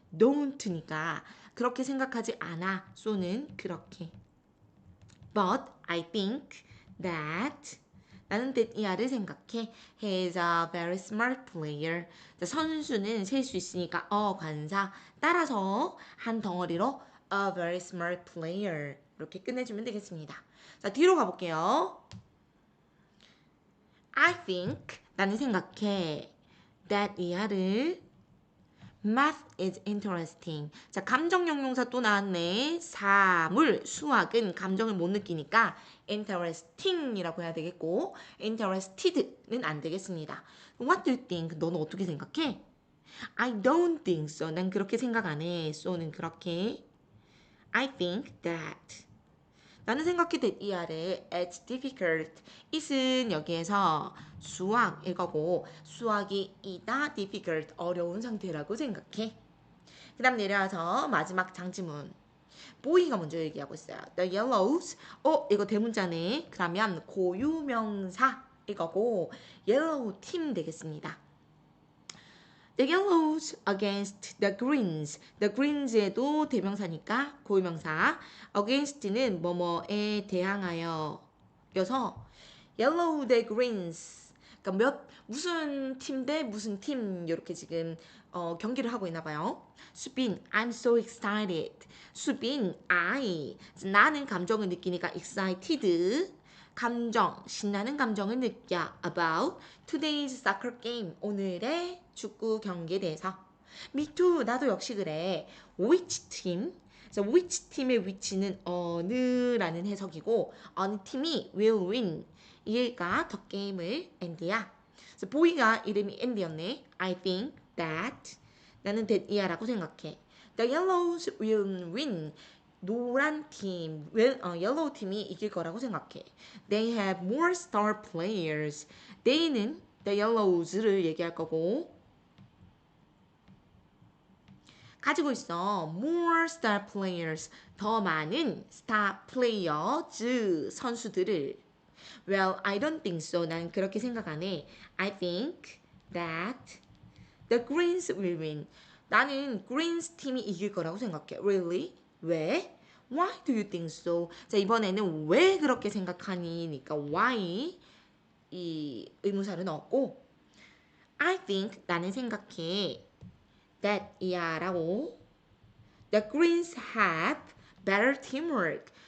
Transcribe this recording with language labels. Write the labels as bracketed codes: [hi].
[ko] Don't니까 그렇게 생각하지 않아. so는 그렇게. [en] But I think that [ko] 나는 that 이하를 생각해. [en] He is a very smart player. [ko] 자, 선수는 셀 수 있으니까 관사 따라서 한 덩어리로 a very smart player 이렇게 끝내주면 되겠습니다. 자, 뒤로 가볼게요. [en] I think [ko] 나는 생각해 [en] that 이하를 Math is interesting. [ko] 자, 감정 형용사 또 나왔네. 사물, 수학은 감정을 못 느끼니까 interesting이라고 해야 되겠고 interested는 안 되겠습니다. [en] What do you think? [ko] 너는 어떻게 생각해? [en] I don't think so. [ko] 난 그렇게 생각 안 해. so는 그렇게. [en] I think that. [ko] 나는 생각해 that 이 아래 [en] it's difficult. [ko] it은 여기에서 수학일 거고 수학이 이다 difficult 어려운 상태라고 생각해. 그 다음 내려와서 마지막 장지문. 보이가 먼저 얘기하고 있어요. The yellows. 이거 대문자네. 그러면 고유명사일 거고 yellow 팀 되겠습니다. [en] The yellows against the greens. [ko] The greens에도 대명사니까 고유명사. against는 뭐뭐에 대항하여 여서 yellow the greens. 그러니까 무슨 팀 대 무슨 팀 이렇게 지금 경기를 하고 있나 봐요. [en] 수빈, I'm so excited. [ko] 수빈, 나는 감정을 느끼니까 excited. 감정, 신나는 감정을 느껴 [en] about today's soccer game. [ko] 오늘의 축구 경기에 대해서. [en] Me too. [ko] 나도 역시 그래. [en] Which team? [ko] 그래서 which 팀의 which는 어느라는 해석이고 어느 팀이 will win. 이일까 더 게임을 앤디야. 그래서 보이가 이름이 앤디였네. [en] I think that 나는 that 이하라고 생각해. The yellows will win. [ko] 노란 팀, 옐로우 팀이 이길 거라고 생각해. [en] They have more star players. [ko] They는 the yellows를 얘기할 거고 가지고 있어. [en] More star players. 더 많은 star players 선수들을 Well, I don't think so. [ko] 난 그렇게 생각 안 해. [en] I think that the Greens will win. [ko] 나는 Greens 팀이 이길 거라고 생각해. [en] Really? 왜? Why do you think so? [ko] 자, 이번에는 왜 그렇게 생각하니?니까 why 이 의문사를 넣었고 I think 나는 생각해 that 이야 라고 [en] The Greens have better teamwork.